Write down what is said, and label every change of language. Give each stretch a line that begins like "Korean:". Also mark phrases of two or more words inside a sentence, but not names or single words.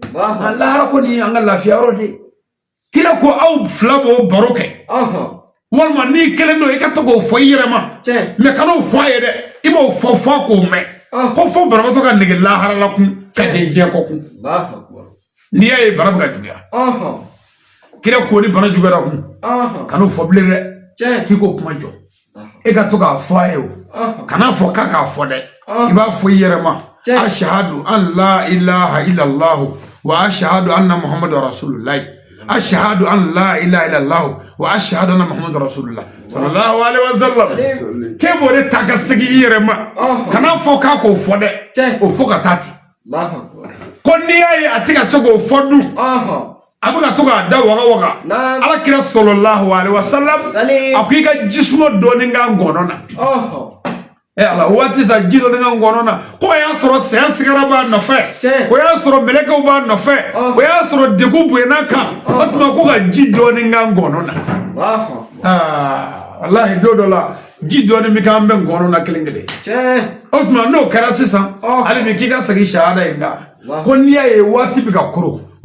Bambara: nka lahara kɔni an ka lafiya yɔrɔ de kira ko aw fila b'o baro kɛ walima n'i kelen don i ka to k'o fɔ i yɛrɛ ma mɛ kan'o fɔ a ye dɛ i b'o fɔ k'o mɛn ko fɔ banabaatɔ ka nege lahara la kun ka jɛn diɲɛ kɔ kun n'i y'a ye bana bɛ ka juguya kira ko ni bana juguyara kun kan'o fɔ bilen dɛ k'i k'o kuma jɔ e ka to k'a fɔ a ye o kana fɔ k'a fɔ dɛ i b'a fɔ i yɛrɛ ma
Arabic: أشهد أن لا إله إلا الله وأشهد أن محمدا رسول الله أشهد أن لا إله إلا الله وأشهد أن محمدا رسول الله صلى الله عليه وسلم
Bambara: ke bo de ta ka segi i yɛrɛ ma kana fɔ k'a k'o fɔ dɛ o fɔ ka taa ten ko n'i y'a ye a tɛ ka se k'o fɔ dun a bɛ ka to k'a da waga ala kira
Arabic: صلى الله عليه وسلم
Bambara: a ko i ka jisuma dɔɔni k'a ngɔnɔ na ala waati sa ji dɔɔni k'a ngɔnɔ na ko o y'a sɔrɔ saya sigara b'a nɔfɛ o y'a sɔrɔ mɛlɛkɛw b'a nɔfɛ o y'a sɔrɔ degun bonyana kan o tuma ko ka ji dɔɔni k'a ngɔnɔ na wallahi don dɔ la ji dɔɔni bɛ k'an bɛ ngɔnɔ na kelen o tuma n'o kɛra sisan hali bi k'i ka segin sahada in kan ko n'i y'a ye waati bɛ ka koro